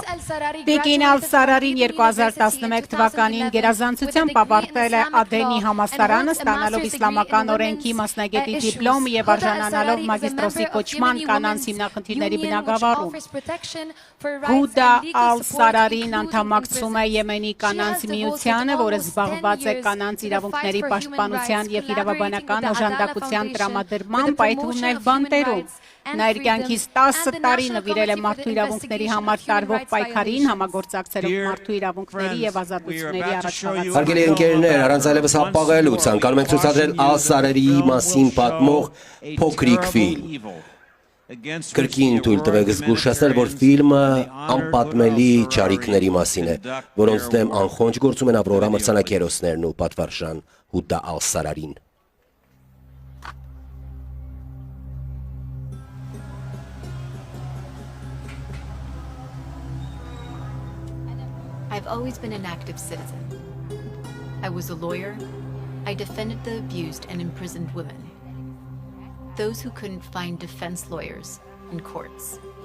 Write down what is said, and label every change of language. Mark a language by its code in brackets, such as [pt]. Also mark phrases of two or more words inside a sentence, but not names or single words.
[hy] Տիկին Ալ-Սարարին 2011 թվականին գերազանցությամբ ավարտել է Ադենի համալսարանը, ստանալով իսլամական օրենքի մասնագետի դիպլոմ եւ արժանանալով մագիստրոսի կոչման կանանց հիմնախնդիրների բնագավառում։ Հուդա Ալ-Սարարին անդամակցում է Եմենի կանանց միությանը, որը զբաղված է կանանց իրավունքների պաշտպանության եւ իրավաբանական օժանդակության տրամադրմամբ, այդ թվում նաեւ բանտերում։ [en] and [hy] Նա իր [en] freedom [hy] կյանքից [en] and [hy] 10 [en] the [hy] տարի [en] National [hy] նվիրել է [en] Committee for [hy] մարդու [en] the [hy] իրավունքների [en] Investigation [hy] համար [en] of Human [hy] տարվող [en] Rights [hy] պայքարին, [en] Violations. [hy] համագործակցելով մարդու իրավունքների եւ ազատությունների առաջնահերթ։ Հարգելի ընկերներ, առանց այլևս հապաղելու ցանկանում ենք ցուցադրել ասարերի մասին պատմող փոքրիկ ֆիլմ։ Կրկին թույլ տվեք զգուշացնել, որ ֆիլմը անպատմելի ճարիքների մասին է, որոնց դեմ անխոնջ գործում են Ավրորա մրցանակերոսներն ու պատվարժան Հուդա Ալ-Սարարին։ [en] I've always been an active citizen. I was a lawyer. I defended the abused and imprisoned women, those who couldn't find defense lawyers in courts.